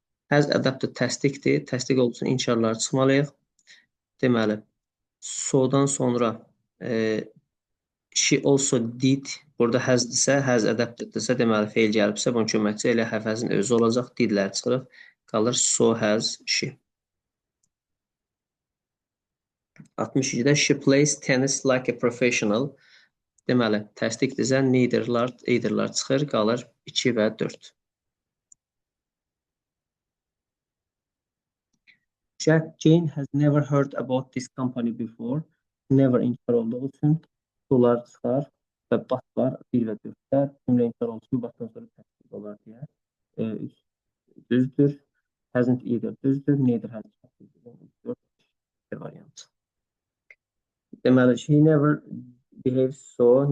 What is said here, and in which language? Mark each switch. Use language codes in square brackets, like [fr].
[az] Has adapted təsdiqdir, təsdiq olduğu üçün inkarlar çıxmalıyıq. Deməli, so-dan sonra [en] she also did, [az] burada has-dirsə, has adapted-dirsə, deməli feil gəlibsə, bunun köməkçi elə have-əzin özü olacaq, didlər çıxırıq, qalır [en] so has she. [az] 62-də [en] she plays tennis like a professional. [az] Deməli, təsdiqdirsə, eitherlar çıxır, qalır 2 və 4. [en] Jane has never heard about this company before. [az] Never inkar olduğu üçün dolar çıxar və bat var 1 və 4-də. Cümlə inkar olduğu üçün batdan sonra təsdiq olar deyə. Düzdür. [en] Hasn't either [az] düzdür. [en] Neither has [az] düzdür. [en] 4 [az] variant. Deməli, [en] she never behaves so.